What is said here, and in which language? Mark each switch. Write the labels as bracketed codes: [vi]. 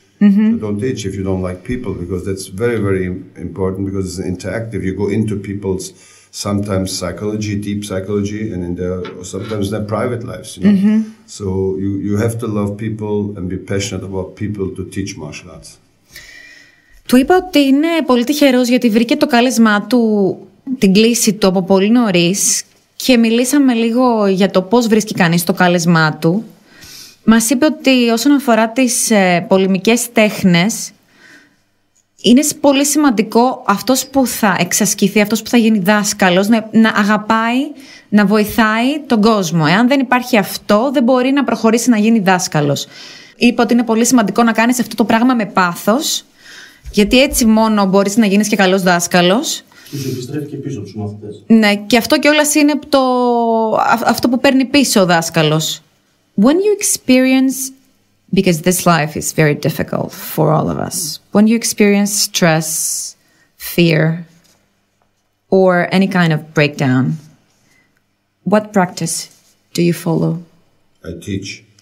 [en] So don't teach if you don't like people, because that's very, very important, because it's interactive. You go into people's sometimes psychology, deep psychology, and sometimes their private lives. You know? So you have to love people and be passionate about people to teach martial arts. [el] Του είπα ότι είναι πολύ τυχερός γιατί βρήκε το κάλεσμά του, την κλίση του από πολύ νωρίς και μιλήσαμε λίγο για το πώς βρίσκει κανείς το κάλεσμά του. Μας είπε ότι όσον αφορά τις πολεμικές τέχνες, είναι πολύ σημαντικό αυτός που θα εξασκηθεί, αυτός που θα γίνει δάσκαλος, να αγαπάει, να βοηθάει τον κόσμο. Εάν δεν υπάρχει αυτό, δεν μπορεί να προχωρήσει να γίνει δάσκαλος. Είπε ότι είναι πολύ σημαντικό να κάνεις αυτό το πράγμα με πάθος, γιατί έτσι μόνο μπορείς να γίνεις και καλός δάσκαλος. Τους επιστρέφει και πίσω τους μαθητές. Ναι, και αυτό κιόλας είναι αυτό που παίρνει πίσω ο δάσκαλος. [en] When you experience, because this life is very difficult for all of us, when you experience stress, fear, or any kind of breakdown, what practice do you follow? I teach.